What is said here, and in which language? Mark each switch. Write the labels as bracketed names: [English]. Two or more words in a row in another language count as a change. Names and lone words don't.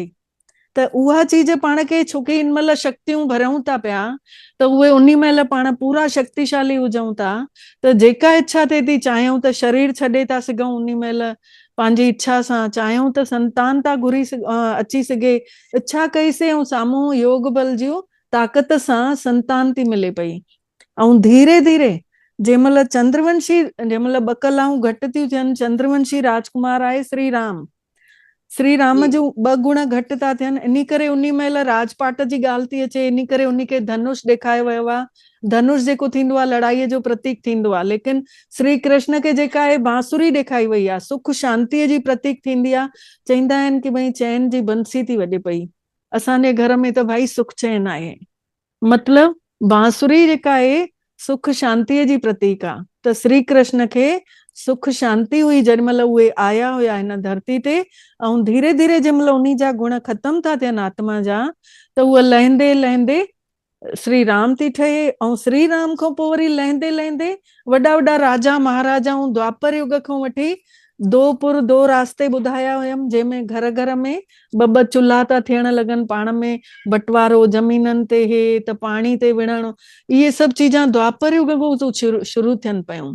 [Sindhi] त उहा चीज पाण खे, छोकी इन महिल शक्तियूं भरियूं था पिया, त उहे उन्ही महिल पाण पूरा शक्तिशाली हुजऊं था, त जेका इच्छा थिए थी, चाहियूं त शरीर छॾे था सघूं उन्ही महिल पंहिंजी इच्छा सां, चाहियूं त संतान था घुरी अची सघे, इच्छा कईसीं ऐं साम्हूं योग बल जूं ताक़त सां संतान थी मिले पई। ऐं धीरे धीरे जंहिं महिल चंद्रवंशी, जंहिं महिल 2 कलाऊं घटि थियूं थियनि, चंद्रवंशी राजकुमार आहे श्री राम, श्री राम जी जूं 2 गुण घटि था थियनि, इन करे उन्ही महिल राजपाट जी ॻाल्हि थी अचे, इन करे उन्ही खे धनुष ॾेखारियो वियो आहे। धनुष जेको थींदो आहे लड़ाईअ जो प्रतीक थींदो आहे, लेकिन श्री कृष्ण खे जेका आहे बांसुरी ॾेखारी वई आहे, सुख शांतीअ जी प्रतीक थींदी आहे। चवंदा आहिनि कि भई चैन जी बंसी थी वॼे पई, असांजे घर में त भाई सुख चैन आहे, मतलब बांसुरी जेका आहे सुख शांतीअ जी प्रतीक आहे। त श्री कृष्ण खे सुख शांती हुई जंहिं महिल उहे आया हुया हिन धरती ते, ऐं धीरे धीरे जंहिं महिल उन्ही जा गुण ख़तम था थियनि आत्मा जा, त उहा लहंदे लहंदे श्री राम थी ठहे। ऐं श्री राम खां पोइ वरी लहंदे लहंदे वॾा वॾा राजा महाराजाऊं द्वापर युग खां वठी 2 पुर 2 रास्ते ॿुधाया हुयमि, जंहिंमें घर घर में 2 चुल्हा था थियण लॻनि, पाण में बंटवारो, ज़मीननि ते हे त पाणी ते विढ़णु, इहे सभु चीजां द्वापर युग खां शुरू थियनि पयूं।